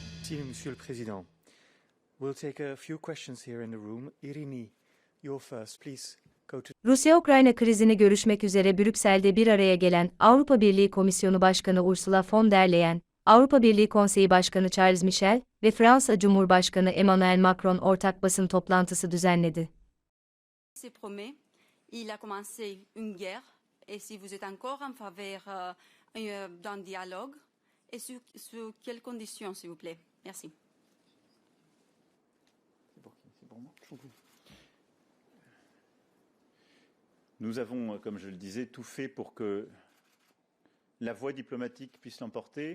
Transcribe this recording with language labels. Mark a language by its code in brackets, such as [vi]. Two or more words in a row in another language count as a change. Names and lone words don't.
[fr] Merci, Monsieur le Président. [en] We'll take a few questions here in the room. Irini, you're first. Please go to... [tr] Rusya-Ukrayna krizini görüşmek üzere Brüksel'de bir araya gelen Avrupa Birliği Komisyonu Başkanı Ursula von der Leyen, Avrupa Birliği Konseyi Başkanı Charles Michel ve Fransa Cumhurbaşkanı Emmanuel Macron ortak basın toplantısı düzenledi. [fr] Il a commencé une guerre et si vous êtes encore en faveur d'un dialogue et sur quelles conditions, s'il vous plaît. Merci. Nous avons, comme je le disais, tout fait pour que la voie diplomatique puisse l'emporter.